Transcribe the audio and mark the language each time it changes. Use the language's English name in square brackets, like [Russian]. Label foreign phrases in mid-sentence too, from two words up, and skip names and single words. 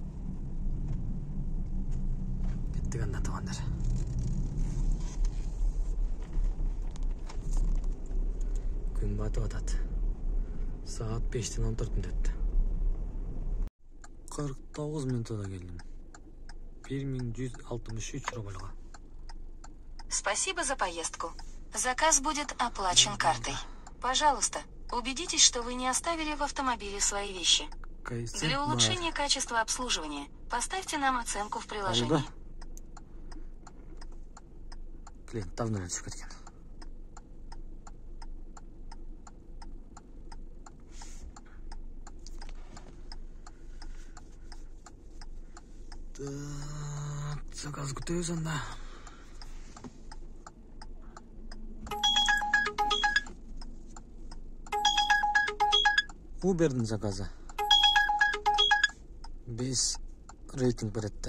[Kyrgyz] Кеттик анда туугандар. Күн батып атат. Saat 5'ten 14 öttü. 49 минутада келдим. 1163 рубльга. [Russian] Спасибо за поездку. Заказ будет оплачен картой. Пожалуйста, убедитесь, что вы не оставили в автомобиле свои вещи. Для улучшения качества обслуживания поставьте нам оценку в приложении. Клиент давно [Kyrgyz] түшүп кеткен. Заказ күтөбүз анда. Uber'дің заказы 5 рейтинг берет да.